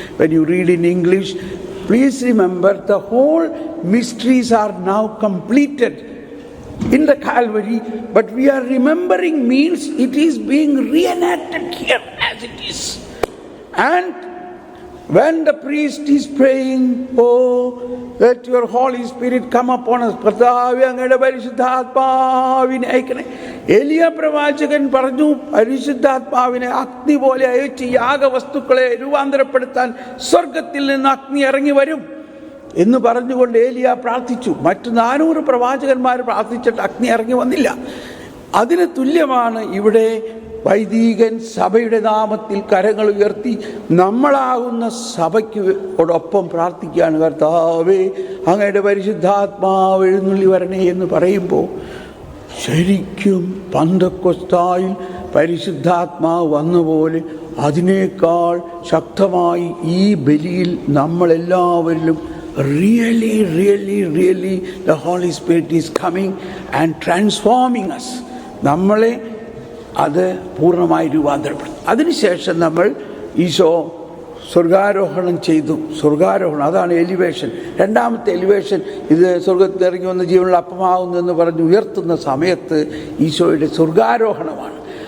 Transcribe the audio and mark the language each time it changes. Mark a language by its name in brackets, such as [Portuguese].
[English] When you read in English, please remember the whole mysteries are now completed in the Calvary, but we are remembering means it is being reenacted here as it is. And when the priest is praying, oh, let your Holy Spirit come upon us, [Malayalam] കർത്താവേ അങ്ങയുടെ പരിശുദ്ധാത്മാവിനെ അയക്കണേ. ഏലിയ പ്രവാചകൻ പറഞ്ഞു, പരിശുദ്ധാത്മാവിനെ അഗ്നി പോലെ അയച്ച് യാഗവസ്തുക്കളെ രൂപാന്തരപ്പെടുത്താൻ സ്വർഗത്തിൽ നിന്ന് അഗ്നി ഇറങ്ങി വരും എന്ന് പറഞ്ഞുകൊണ്ട് ഏലിയ പ്രാർത്ഥിച്ചു. മറ്റു 400 പ്രവാചകന്മാർ പ്രാർത്ഥിച്ചിട്ട് അഗ്നി ഇറങ്ങി വന്നില്ല. അതിന് തുല്യമാണ് ഇവിടെ വൈദികൻ സഭയുടെ നാമത്തിൽ കരങ്ങൾ ഉയർത്തി നമ്മളാകുന്ന സഭയ്ക്കൊടൊപ്പം പ്രാർത്ഥിക്കുകയാണ്. കർത്താവേ അങ്ങയുടെ പരിശുദ്ധാത്മാവ് എഴുന്നള്ളി വരണേ എന്ന് പറയുമ്പോൾ ശരിക്കും പന്തക്കൊസ്തായിൽ പരിശുദ്ധാത്മാവ് വന്ന പോലെ അതിനേക്കാൾ ശക്തമായി ഈ ബലിയിൽ നമ്മളെല്ലാവരിലും [English] really, really, really the Holy Spirit is coming and transforming us. [Malayalam] നമ്മളെ അത് പൂർണ്ണമായി രൂപാന്തരപ്പെടും. അതിനുശേഷം നമ്മൾ ഈശോ സ്വർഗാരോഹണം ചെയ്തു. സ്വർഗാരോഹണം, അതാണ് എലിവേഷൻ. രണ്ടാമത്തെ എലിവേഷൻ, ഇത് സ്വർഗത്തിൽ ഇറങ്ങി വന്ന ജീവനുള്ള അപ്പമാകുന്നു എന്ന് പറഞ്ഞ് ഉയർത്തുന്ന സമയത്ത് ഈശോയുടെ സ്വർഗാരോഹണമാണ്.